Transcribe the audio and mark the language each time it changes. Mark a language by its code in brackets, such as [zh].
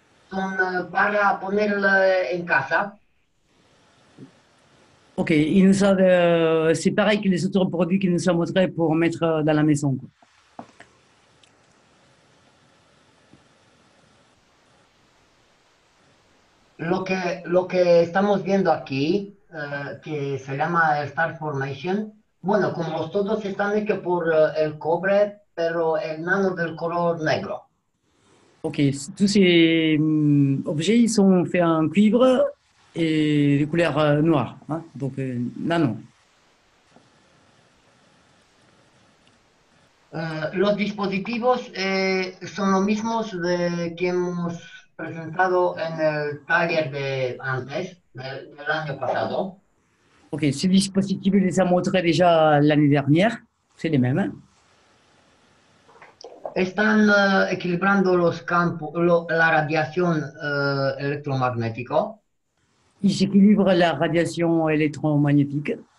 [es] Son para ponerla en casa. [fr] Ok, c'est pareil que les autres produits qu'il nous a montrés pour mettre dans la maison, quoi. [es] Lo que estamos viendo aquí, que se llama Star Formation, bueno, como todos están hechos por el cobre, pero el nano del color negro. [fr] Ok, tous ces objets, ils sont faits en cuivre et de couleur noire, hein, donc nano. [es] Los dispositivos son los mismos que hemos presentado en el taller de antes, del año pasado. [fr] Ok, ces dispositifs, il les a montrés déjà l'année dernière, c'est les mêmes. Hein. [es] Están equilibrando los campos, la radiación electromagnética. [fr] Ils équilibrent la radiation électromagnétique.